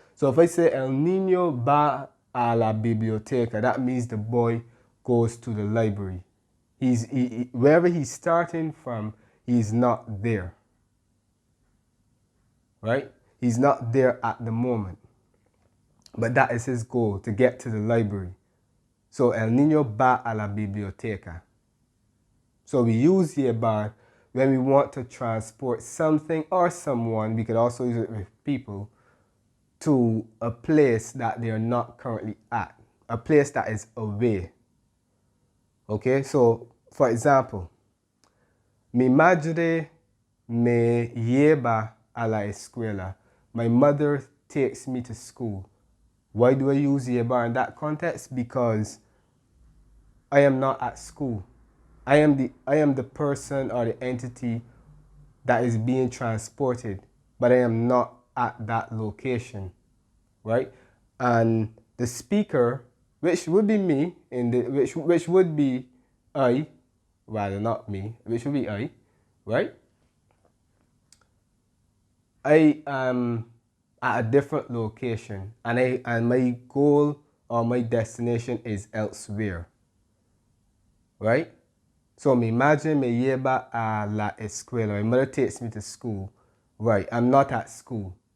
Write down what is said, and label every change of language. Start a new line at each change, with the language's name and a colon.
English: So if I say
Spanish: el niño va a la biblioteca,
English: that means the boy goes to the library. Wherever he's starting from, he's not there. Right? He's not there at the moment. But that is his goal, to get to the library.
Spanish: So, el niño va a la biblioteca.
English: So we use llevar when we want to transport something or someone, we could also use it with people, to a place that they are not currently at, a place that is away. Okay, so for example,
Spanish: mi madre me lleva a la escuela.
English: My mother takes me to school. Why do I use llevar in that context? Because I am not at school. I am the person or the entity that is being transported, but I am not at that location, right? And the speaker, which would be me, which would be I, rather not me, which would be I, right? I am at a different location, and my goal or my destination is elsewhere, right?
Spanish: So mi madre me lleva a la escuela.
English: My mother takes me to school. Right, I'm not at school.